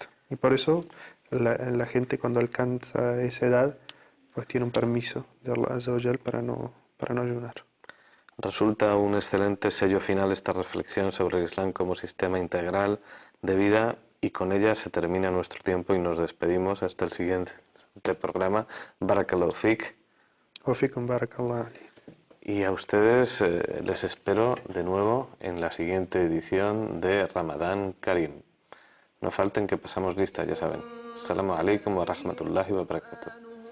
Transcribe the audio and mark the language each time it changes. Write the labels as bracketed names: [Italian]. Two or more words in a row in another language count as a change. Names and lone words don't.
[Spanish] Y por eso la gente cuando alcanza esa edad, pues tiene un permiso de [Arabic] الله عز وجل [Spanish] para no ayunar. Resulta un excelente sello final esta reflexión sobre el Islam como sistema integral de vida, y con ella se termina nuestro tiempo y nos despedimos hasta el siguiente programa. [Arabic] بارك الله فيك. وفيكم بارك الله علي. [Spanish] Y a ustedes les espero de nuevo en la siguiente edición de Ramadán Karim. No falten que pasamos lista, ya saben. [Arabic] السلام عليكم ورحمة الله وبركاته.